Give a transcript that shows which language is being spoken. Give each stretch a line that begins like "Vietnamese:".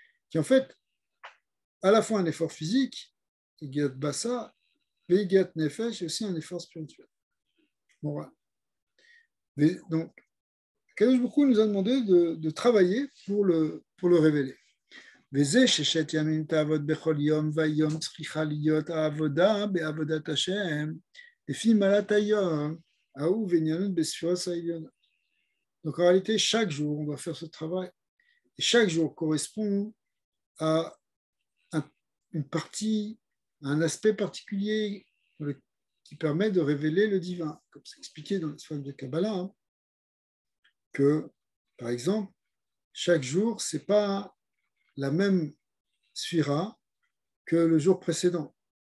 French: Qui en fait, à la fois un effort physique, yegiat basa, yegiat nefesh, et aussi un effort spirituel. Moral. Donc, Kadosh Baruch Hu nous a demandé de travailler pour le révéler.
Hebrew: וזה ששת ימים תעבוד בכל יום והיום צריכה להיות העבודה בעבודת השם לפי מעלת היום ההוא וענייניות בספירות העליונות.
French: Donc en réalité, chaque jour, on doit faire ce travail. Et chaque jour correspond à une partie, à un aspect particulier qui permet de révéler le divin. Comme c'est expliqué dans les de Kabbalah, que, par exemple, chaque jour, ce n'est pas la même sphira que le jour précédent.